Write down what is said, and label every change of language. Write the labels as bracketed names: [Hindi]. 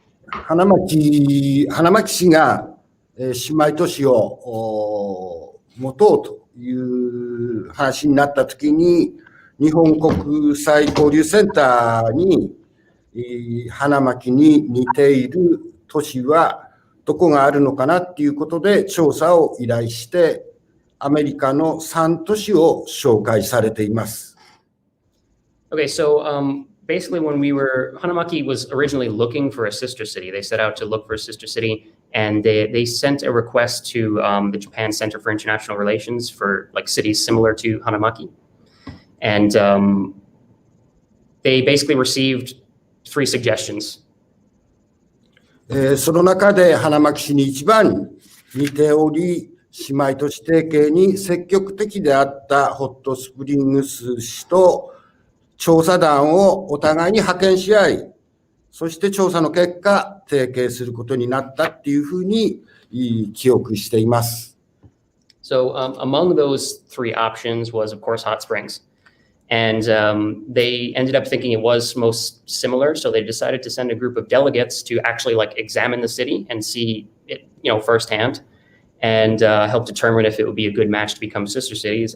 [Japanese] 花巻市が姉妹都市を持とうという話になったときに、日本国際交流センターに花巻に似ている都市はどこがあるのかなっていうことで調査を依頼して、アメリカの3都市を紹介されています。 [English] Okay, so basically when Hanamaki was originally looking for a sister city, they set out to look for a sister city, and they sent a request to the Japan Center for International Relations for like cities similar to Hanamaki. And they basically received 3 suggestions. [Japanese] その中で花巻市に一番似ており、姉妹都市提携に積極的であったホットスプリングス市と調査団をお互いに派遣し合い、そして調査の結果、提携することになったっていうふうに記憶しています。 [English] So among those 3 options was, of course, Hot Springs. And they ended up thinking it was most similar, so they decided to send a group of delegates to actually examine the city and see it, firsthand, and help determine if it would be a good match to become sister cities.